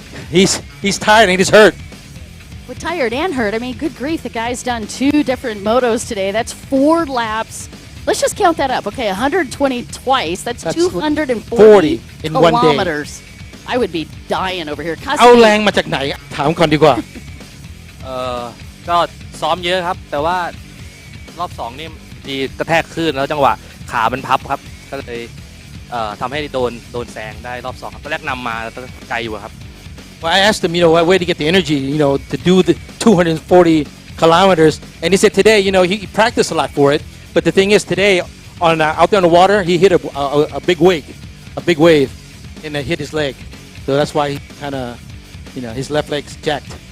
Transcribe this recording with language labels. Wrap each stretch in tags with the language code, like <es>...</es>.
<en>he's tired and he's hurt. We're tired and hurt. I mean, good grief, the guy's done 2 different motos today. That's 4 laps. Let's just count that up. Okay, 120 twice. That's 240 in one day. kilometers. I would be dying over here.</en> <th>เอาแรงมาจากไหนถามก่อนดีกว่า ก็ซ้อมเยอะครับ แต่ว่ารอบ2นี่ดีกระแทกขึ้นแล้วจังหวะขามันพับครับก็เลยทำให้โดนแซงได้รอบ2ครับตอนแรกนำมาไกลอยู่ครับ</th> <en>Well, I asked him, where to get the energy, to do the 240 kilometers. And he said today, he practiced a lot for it. But the thing is, today, out there on the water, he hit a big wave, and it hit his leg. So that's why he kind of, his left leg's jacked.</en>